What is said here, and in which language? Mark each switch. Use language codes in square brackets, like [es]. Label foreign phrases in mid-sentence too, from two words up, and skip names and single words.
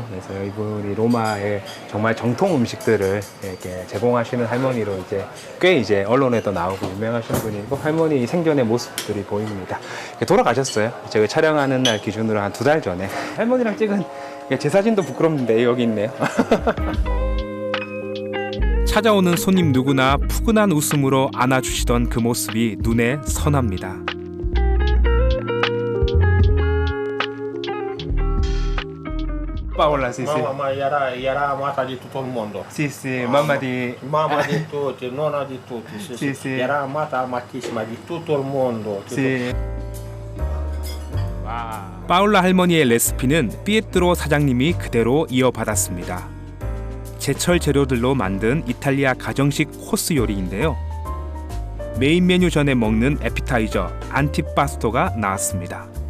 [ko] 그래서 이분이 로마의 정말 정통 음식들을 이렇게 제공하시는 할머니로 꽤 언론에도 나오고 유명하신 분이고, 할머니 생전의 모습들이 보입니다. 돌아가셨어요. 제가 촬영하는 날 기준으로 한 2달 전에. 할머니랑 찍은 제 사진도 부끄럽는데 여기 있네요. 찾아오는 손님 누구나 푸근한 웃음으로 안아주시던 그 모습이 눈에 선합니다. [it] Paola, sì, sì. Ma era amata di tutto il mondo. Sì, sì, mamma di... Mamma di tutti, nonna di tutti. Sì, Sì, sì. Era amata, amatissima di tutto il mondo. Sì. [ko] 파울라 할머니의 레시피는 피에트로 사장님이 그대로 이어받았습니다. 제철 재료들로 만든 이탈리아 가정식 코스 요리인데요. 메인 메뉴 전에 먹는 에피타이저 안티파스토가 나왔습니다.